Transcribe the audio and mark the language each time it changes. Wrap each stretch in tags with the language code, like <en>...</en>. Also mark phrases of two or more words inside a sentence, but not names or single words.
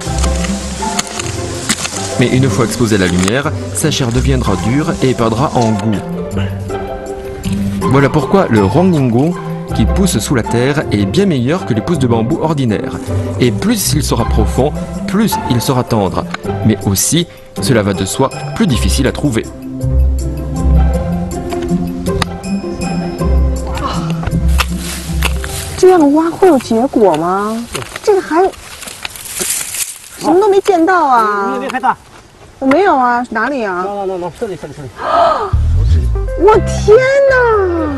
<fr>Mais une fois exposée à la lumière, sa chair deviendra dure et perdra en goût. Voilà pourquoi le Huangningong, qui pousse sous la terre, est bien meilleur que les pousses de bambou ordinaires. Et plus il sera profond, plus il sera tendre. Mais aussi, cela va de soi, plus difficile à trouver.</fr> <zh>这样挖会有结果吗？这个还什么都没见到啊！你没看到？我没有啊，哪里啊？这里。我天哪！</zh>